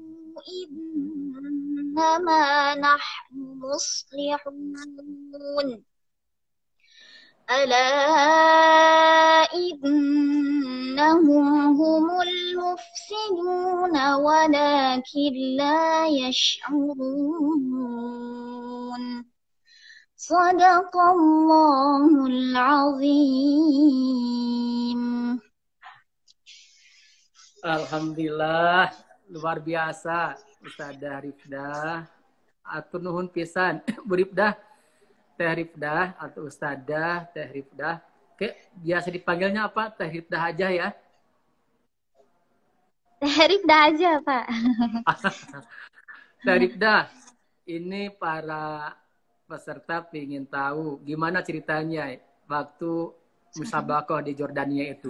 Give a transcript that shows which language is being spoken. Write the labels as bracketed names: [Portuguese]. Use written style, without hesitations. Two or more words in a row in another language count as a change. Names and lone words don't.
[Arabic] إنما نحن مصلحون ألا إنهم هم المفسدون ولكن لا يشعرون صدق الله العظيم. [Indonesian] Alhamdulillah, luar biasa Ustadzah Rifdah. [Sundanese] Atur nuhun pisan Bu Rifdah, Teh Rifdah atau Ustadzah Teh Rifdah. [Indonesian] Oke, biasa dipanggilnya apa? Teh Rifdah aja ya. Teh Rifdah aja, Pak. Teh Rifdah, ini para peserta ingin tahu gimana ceritanya waktu musabaqah di Jordania itu.